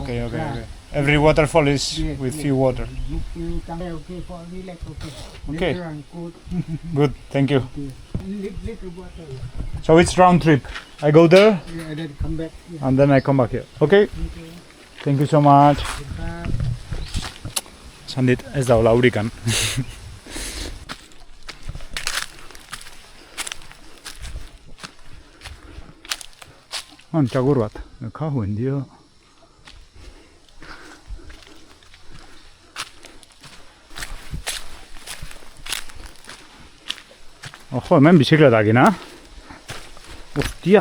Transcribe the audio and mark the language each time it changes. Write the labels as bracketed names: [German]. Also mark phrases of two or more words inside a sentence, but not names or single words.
[English] Okay. Every waterfall is Yes, with yes. few water. You come there, okay, for relax, okay. Okay. Little and good. Good, thank you. Okay. Little water. So it's round trip. I go there Yeah, and then come back. Yeah. and then I come back here. Okay? Thank you so much. [Basque] Esan dit, ez dagoela urikan. Txakur bat. Kajuen dio. Ojo, hemen bizikletakin, Hostia!